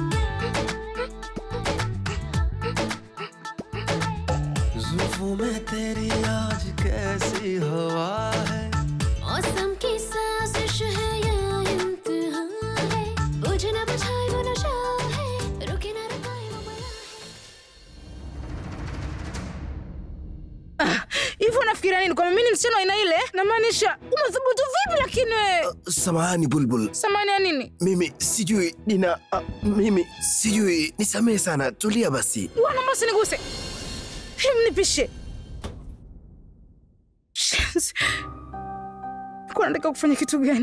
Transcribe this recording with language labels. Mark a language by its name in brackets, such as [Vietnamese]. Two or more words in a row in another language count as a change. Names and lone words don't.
[Hindi] जुल्फों में तेरी आज कैसी हवा है, मौसम की साजिश है या इम्तिहान है, बुझ न बुझाए वो नशा है, रुके न रुकाए वो बला है। [Swahili] Hivi unafikiria nini? Kwa mimi ni msichana aina ile? Namaanisha umethubutu vipi lakini wewe? Samahani Bulbul. Samahani ya nini? Mimi sijui mimi sijui, nisamehe sana. Tulia basi. Bwana basi niguse. Nipishe. Kwa nataka kufanya kitu gani?